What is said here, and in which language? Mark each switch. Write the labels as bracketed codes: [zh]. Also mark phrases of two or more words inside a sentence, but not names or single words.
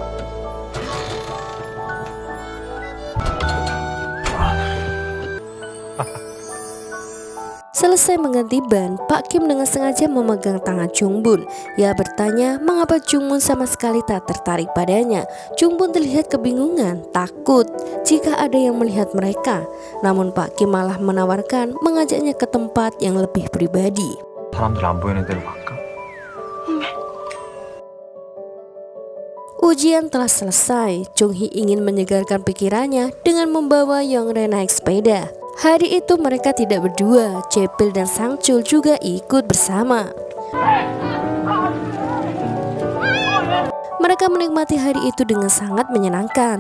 [id] Selesai mengganti ban, Pak Kim dengan sengaja memegang tangan Jung-bun. Ia bertanya mengapa Jung-bun sama sekali tak tertarik padanya. Jung-bun terlihat kebingungan, takut jika ada yang melihat mereka. Namun Pak Kim malah menawarkan mengajaknya ke tempat yang lebih pribadi. [ko] 사람들 안 보이는 데로 갈까? [id] Ujian telah selesai. Jong-hee ingin menyegarkan pikirannya dengan membawa Yong-rae naik sepeda. Hari itu mereka tidak berdua, Jae-pil dan Sang-chul juga ikut bersama. Mereka menikmati hari itu dengan sangat menyenangkan.